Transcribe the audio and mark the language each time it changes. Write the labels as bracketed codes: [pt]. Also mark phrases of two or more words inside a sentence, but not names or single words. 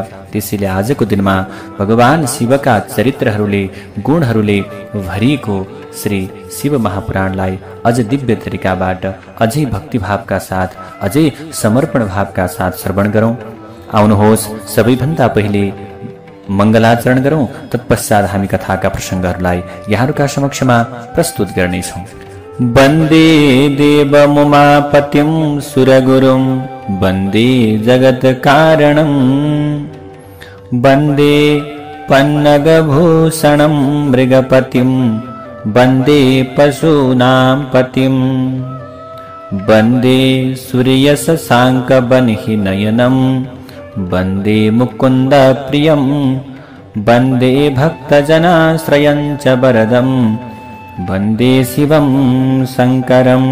[ne] त्यसैले आजको दिनमा भगवान शिवका चरित्रहरूले, गुणहरूले भरिएको श्री शिव महापुराणलाई अझ दिव्य तरिकाबाट, अझै भक्तिभावका साथ, अझै समर्पण भावका साथ श्रवण गरौं। आउनुहोस्, सबैभन्दा पहिले मङ्गलाचरण गरौं, तत्पश्चात हामी कथाका प्रसङ्गहरूलाई यहाँहरूका समक्षमा प्रस्तुत गर्नेछौं। [sa] वन्दे देवमुमापतिं सुरगुरुं, वन्दे जगत्कारणं, वन्दे पन्नगभूषणं मृगपतिं, वन्दे पशूनां पतिं, वन्दे सूर्यशशाङ्कवह्निनयनं, वन्दे मुकुन्दप्रियं, वन्दे भक्तजनाश्रयं च वरदं, वन्दे शिवं शङ्करम्।